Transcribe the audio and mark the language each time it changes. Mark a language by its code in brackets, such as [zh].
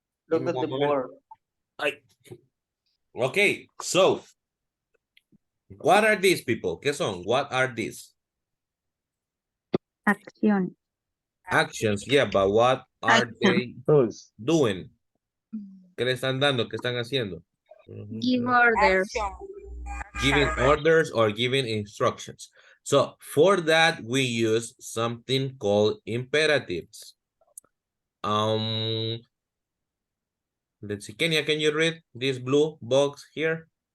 [en] Look at the board. Okay, so what are these people? [es] ¿Qué son? [en] What are these? [es] Acción. [en] Actions, yeah, but what are they Tools. doing? [es] ¿Qué le están dando? ¿Qué están haciendo? [en] Give orders. Giving orders or giving instructions. So for that, we use something called imperatives. Let's see, Kenya, can you read this blue box here?